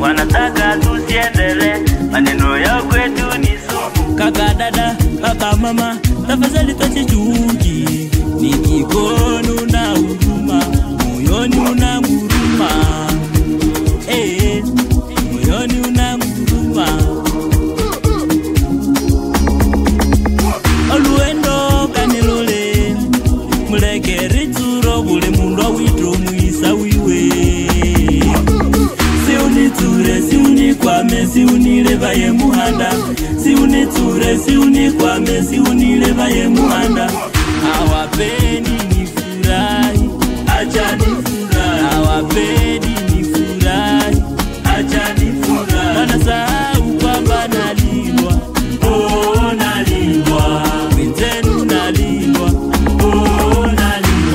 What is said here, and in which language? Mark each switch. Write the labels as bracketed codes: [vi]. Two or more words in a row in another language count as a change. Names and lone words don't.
[sw] Wanataka tusiendele, maneno yao kwetu ni sumu. Kaka, dada, baba, mama, tafadhali tuache chuki. Ni kikono na huruma, moyoni una huruma. Moyoni una huruma. [luy] Oluendo kanilole, muleke rituro bule mundu awitro muisa wiwe. Siuniture, siunikwame, siunileva ye muhanda. Siuniture, siunikwame, siunileva ye muhanda. [sw] Hawapendi nifurahi, acha nifurahi. Hawapendi nifurahi, acha nifurahi. Wanasahau kwamba nalindwa, oh nalindwa. Wenzenu nalindwa, oh nalindwa.